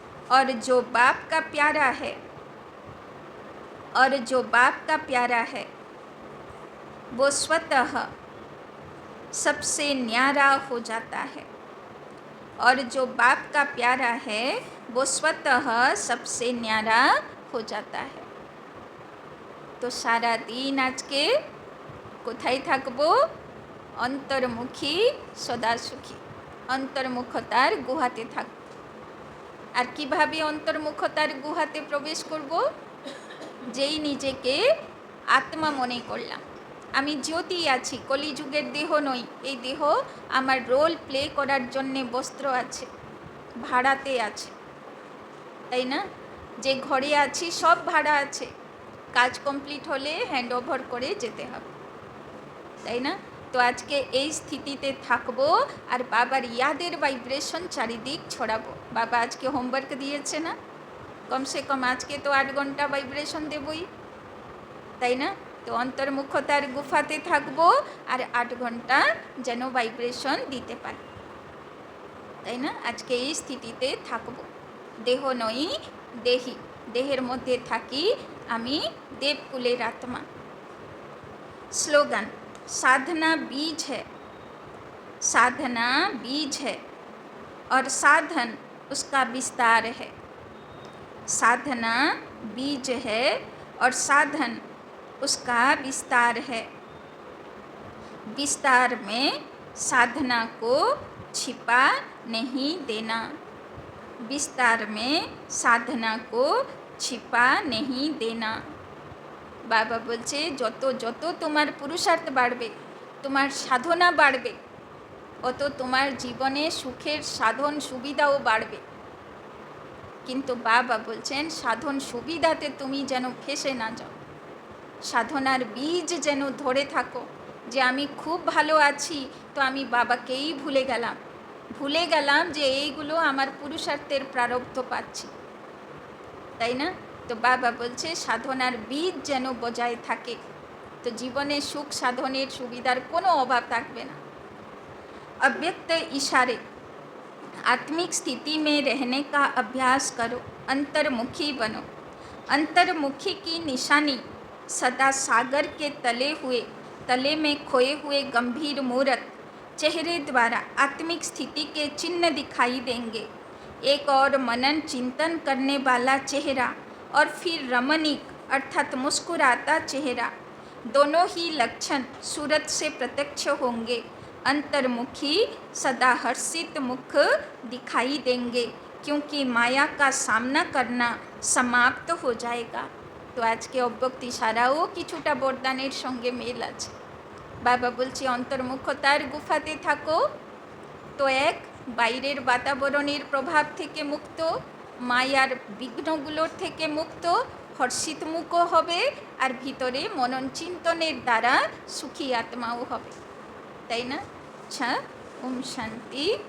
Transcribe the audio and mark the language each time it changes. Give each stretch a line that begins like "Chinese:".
Hindi: और जो बाप का प्यारा है, और जो बाप का प्यारा है, वो स्वतः सबसे न्यारा हो जाता है। और जो बाप का प्यारा है, वो स्वतः सबसे न्यारा हो जाता है। तो सारा दिन आज के
Bangla: কোথায় থাকবো? অন্তর্মুখী সদা সুখী, অন্তর্মুখতার গুহাতে থাকব। আর কিভাবে অন্তর্মুখতার গুহাতে প্রবেশ করব? যেই নিজেকে আত্মা মনে করলাম, আমি জ্যোতি আছি, কলিযুগের দেহ নই। এই দেহ আমার রোল প্লে করার জন্যে বস্ত্র আছে, ভাড়াতে আছে, তাই না? যে ঘরে আছি সব ভাড়া আছে, কাজ কমপ্লিট হলে হ্যান্ড ওভার করে যেতে হবে, তাই না? তো আজকে এই স্থিতিতে থাকবো আর বাবার ইয়াদের ভাইব্রেশন চারিদিক ছড়াবো। বাবা আজকে হোমওয়ার্ক দিয়েছে না, কমসে কম আজকে তো 8 ঘন্টা ভাইব্রেশন দেবই, তাই না? তো অন্তর্মুখতার গুফাতে থাকবো আর 8 ঘন্টা যেন ভাইব্রেশন দিতে পারি, তাই না? আজকে এই স্থিতিতে থাকবো। দেহ নই, দেহি, দেহের মধ্যে থাকি আমি, দেবকুলের আত্মা।
Hindi: স্লোগান, साधना बीज है, साधना बीज है और साधन उसका विस्तार है। साधना बीज है और साधन उसका विस्तार है। विस्तार में साधना को छिपा नहीं देना, विस्तार में साधना को छिपा नहीं देना।
Bangla: বাবা বলছে যত যত তোমার পুরুষার্থ বাড়বে, তোমার সাধনা বাড়বে, অত তোমার জীবনে সুখের সাধন সুবিধাও বাড়বে। কিন্তু বাবা বলছেন সাধন সুবিধাতে তুমি যেন ফেসে না যাও, সাধনার বীজ যেন ধরে থাকো, যে আমি খুব ভালো আছি তো আমি বাবাকেই ভুলে গেলাম, ভুলে গেলাম যে এইগুলো আমার পুরুষার্থের প্রারব্ধ পাচ্ছি, তাই না? তো বাবা বলছে সাধনার বীজ যেন বজায় থাকে, তো জীবনে সুখ সাধনের সুবিধার কোনো অভাব থাকবে না।
Hindi: अव्यक्त इशारे आत्मिक स्थिति में रहने का अभ्यास करो, अंतर्मुखी बनो। अंतर्मुखी की निशानी सदा सागर के तले में खोए हुए गंभीर मूर्त चेहरे द्वारा आत्मिक स्थिति के चिन्ह दिखाई देंगे। एक और मनन चिंतन करने वाला चेहरा और फिर रमणीक अर्थात मुस्कुराता चेहरा, दोनों ही लक्षण सूरत से प्रत्यक्ष होंगे। अंतर्मुखी सदा हर्षित मुख दिखाई देंगे क्योंकि माया का सामना करना समाप्त हो जाएगा। तो आज के अव्यक्ति साराओ
Bangla: কিছুটা বরদানের সঙ্গে মেল আছে। বাবা বলছে অন্তর্মুখতার গুফাতে থাকো, তো এক বাইরের বাতাবরণের প্রভাব থেকে মুক্ত, মায়ার বিঘ্নগুলোর থেকে মুক্ত, হর্ষিত মুখও হবে আর ভিতরে মনন চিন্তনের দ্বারা সুখী আত্মাও হবে, তাই না? আচ্ছা, ওম শান্তি।